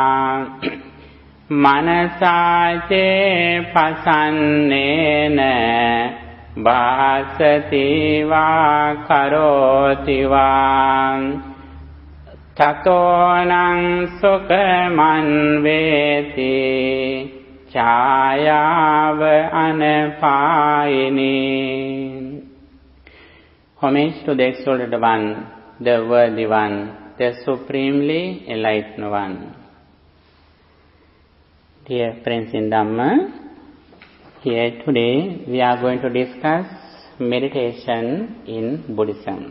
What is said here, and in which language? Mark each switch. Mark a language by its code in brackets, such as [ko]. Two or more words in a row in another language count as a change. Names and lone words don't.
[pi] Manasa ce pasannena bhasati va karoti va. Tatonang sukhaman veti chayava anapayini. [en] Homage to the Exalted One, the Worthy One, the Supremely Enlightened One. Dear friends in Dhamma, here today we are going to discuss meditation in Buddhism.